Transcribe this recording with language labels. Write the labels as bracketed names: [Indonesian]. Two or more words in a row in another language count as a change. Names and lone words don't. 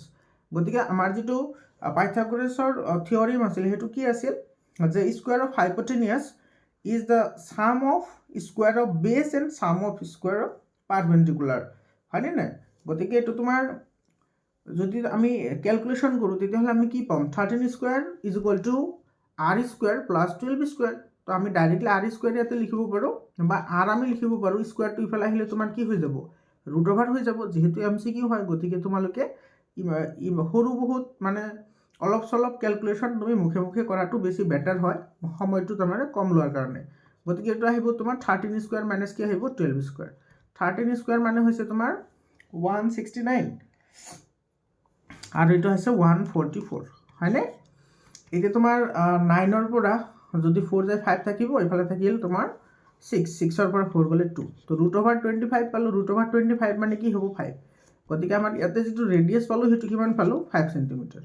[Assamese] গতিকে আমাৰ যিটো পাইথাগোৰাছৰ থিয়ৰিম আছিল সেইটো কি আছিল, যে [English] square of hypotenuse is the sum of square of base and sum of square of perpendicular, [Assamese] হয়নে নাই? গতিকে এইটো তোমাৰ যদি আমি ক্যালকুলেশন কৰোঁ তেতিয়াহ'লে আমি কি পাম, [English] 13 square is equal to r square plus 12 square. [Assamese] তো আমি [English] directly r square [Assamese] ইয়াতে লিখিব পাৰোঁ, বা r আমি লিখিব পাৰোঁ, স্কোয়ারটো ইফালে আহিলে তোমাৰ কি হৈ যাব, [English] root over [Assamese] হৈ যাব, যিহেতু MCQ হয়। গতিকে তোমালোকে সৰু বহুত মানে অলপ চলপ ক্যালকুলেশন তুমি মুখে মুখে কৰাটো বেছি বেটাৰ হয়, সময়টো তাৰমানে কম লোৱাৰ কাৰণে। গতিকে এইটো আহিব তোমাৰ [English] 13 square minus [Assamese] কি আহিব [English] 12 square. 13 square [Assamese] মানে হৈছে তোমাৰ 169 আৰু এইটো হৈছে 144, হয়নে? এতিয়া তোমাৰ 9ৰ পৰা যদি 4 যায় 5 থাকিব, এইফালে থাকিল তোমাৰ 6ৰ পৰা 4 গ'লে 2, তো [English] root over 25 [Assamese] পালোঁ। [English] root over 25 [Assamese] মানে কি হ'ব 5, গতিকে আমাৰ ইয়াতে যিটো ৰেডিয়াছ পালোঁ সেইটো কিমান পালোঁ 5 সেন্টিমিটাৰ।